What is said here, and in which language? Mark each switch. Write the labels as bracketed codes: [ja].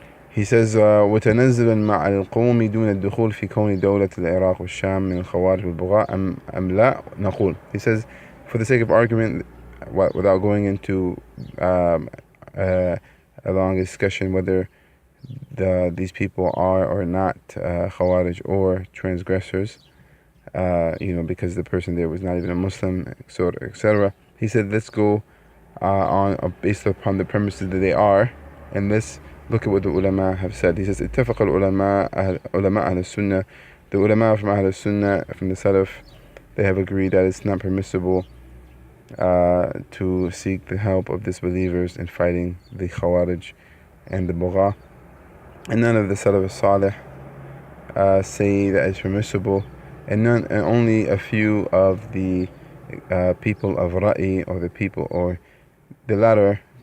[en] He says, [ar] وتنزلا مع القوم دون الدخول في كون دولة العراق والشام من الخوارج والبغاء أم لا نقول. [en] He says, for the sake of argument, without going into a long discussion whether these people are or not khawarij or transgressors, because the person there was not even a Muslim, etc. He said, let's go on based upon the premises that they are, and let's look at what the ulama have said. He says, [ar] اتفق العلماء علماء أهل السنة. [en] The ulama from Ahl Sunnah, from the Salaf, they have agreed that it's not permissible to seek the help of disbelievers in fighting the khawarij and the bugha. And none of the Salaf al-Salih say that it's permissible, and only a few of the people of Ra'i, or the people, or the latter